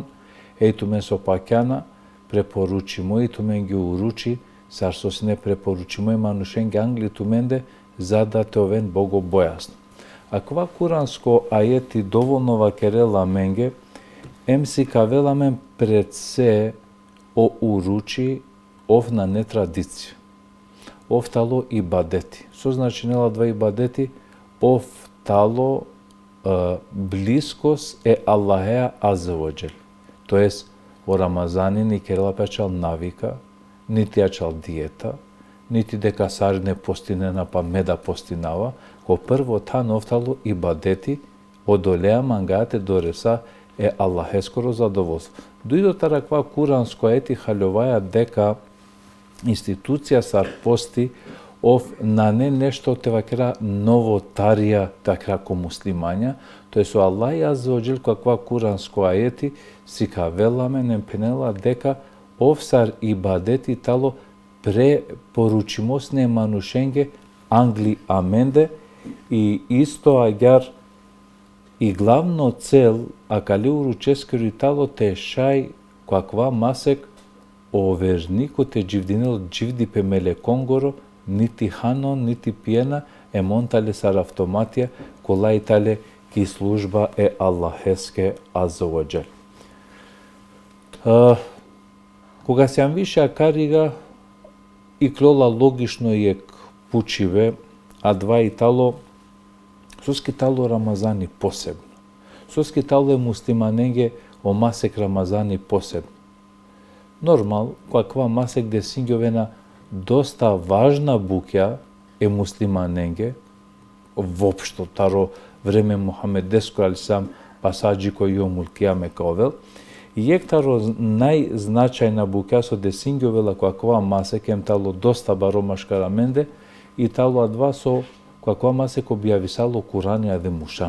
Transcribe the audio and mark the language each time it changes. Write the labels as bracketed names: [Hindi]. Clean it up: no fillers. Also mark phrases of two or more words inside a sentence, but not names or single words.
[Romany] Ејтумен со пакјана препоручимо и тумен ги уручи сар со сне препоручимо и манушен ги англитуменде за да те овен богобојасно. А кова куранско ајети доволно вакерела менге ем си кавеламен пред се о уручи овна не традиција. Офтало ибадети. Со значи нела два ибадети, офтало блискост е Аллахеа [Arabic] عز وجل. [Romany] Тоест, о Рамазани ни керела печал навика, нити јачал диета, нити дека сар не постинена па меда постинава, ко прво тан офтало ибадети, одолеа мангаате дореса е Аллахескоро задоволство. Дојдо тараква куранско ети халјоваја дека институција сар пости ов на не нешто те вакера новотарија такра ко муслимања, тој со Аллах [Arabic] عز وجل [Romany] каква куранско ајети си кавеламе не пенела дека ов сар ибадети тало препоручимосне манушенге англи аменде и исто аѓар и главно цел акале уруческери тало те шај каква масек о верникот е џивдинел џивди пе меле конгоро, нити хано, нити пиена, е монтале сар автоматија, колајтале ки служба е Аллахеске [Arabic] عز وجل. [Romany] Кога сјам више акарига, и клола логично јек пучиве, а два и тало, соски тало Рамазани посебно. Соски тало е муслиманенге о масек Рамазани посебно. Нормал, каква масек де сињовена доста важна буќа е муслиманенге, вопшто таро време Мухамед деско алисам пасаджи кој јомул кијаме кавел, Јектаро најзначајна бука со десингјовела која масе кем тало доста баромашка раменде и тало адва со која масе ко бијависало Курани аде мушан.